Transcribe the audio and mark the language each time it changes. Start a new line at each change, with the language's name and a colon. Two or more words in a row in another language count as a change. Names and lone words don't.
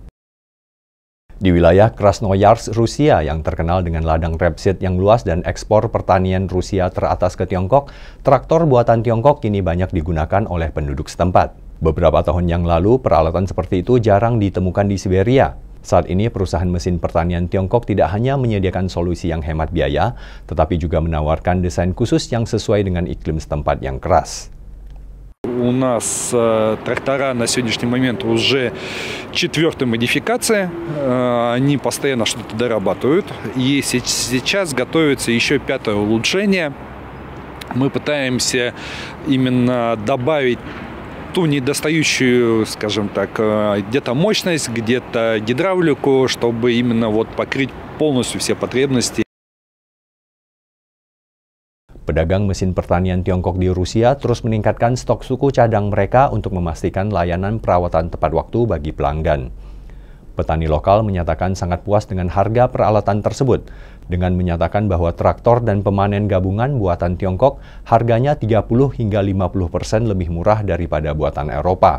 Indonesian: Di wilayah Krasnoyarsk, Rusia yang terkenal dengan ladang rapeseed yang luas dan ekspor pertanian Rusia teratas ke Tiongkok, traktor buatan Tiongkok kini banyak digunakan oleh penduduk setempat. Beberapa tahun yang lalu, peralatan seperti itu jarang ditemukan di Siberia. Saat ini, perusahaan mesin pertanian Tiongkok tidak hanya menyediakan solusi yang hemat biaya, tetapi juga menawarkan desain khusus yang sesuai dengan iklim setempat yang keras.
Russian: У нас трактора на сегодняшний момент уже 4-й модификации, они постоянно что-то дорабатывают, и сейчас готовится еще 5-е улучшение. Мы пытаемся именно добавить ту недостающую, скажем так, где-то мощность, где-то гидравлику, чтобы именно вот покрыть полностью все потребности.
Indonesian: Pedagang mesin pertanian Tiongkok di Rusia terus meningkatkan stok suku cadang mereka untuk memastikan layanan perawatan tepat waktu bagi pelanggan. Petani lokal menyatakan sangat puas dengan harga peralatan tersebut, dengan menyatakan bahwa traktor dan pemanen gabungan buatan Tiongkok harganya 30 hingga 50% lebih murah daripada buatan Eropa.